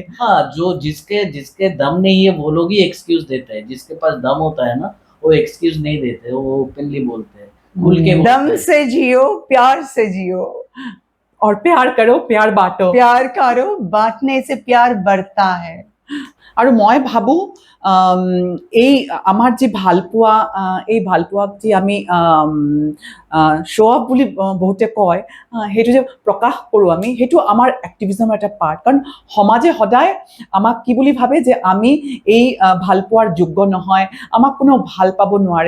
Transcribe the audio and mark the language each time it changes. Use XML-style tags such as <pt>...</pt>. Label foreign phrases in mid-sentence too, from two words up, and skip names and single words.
<hi>हाँ, जो जिसके दम नहीं है वो लोग ही एक्सक्यूज देते हैं। जिसके पास दम होता है ना, वो एक्सक्यूज नहीं देते, वो ओपनली बोलते हैं, खुल के बोलते दम हैं। से जियो, प्यार से जियो, और प्यार करो, प्यार बांटो। प्यार करो, बांटने से प्यार बढ़ता है।</hi> <as>আৰু মই ভাবোঁ এই আমাৰ যি ভালপোৱা, এই ভালপোৱাক যি আমি</as> <en>show off</en> <as>বুলি বহুতে কয়, সেইটো যে প্ৰকাশ কৰোঁ আমি, সেইটো আমাৰ এক্টিভিজমৰ এটা পাৰ্ট। কাৰণ সমাজে সদায় আমাক কি বুলি ভাবে যে আমি এই ভালপোৱাৰ যোগ্য নহয়, আমাক কোনো ভাল পাব নোৱাৰে।</as>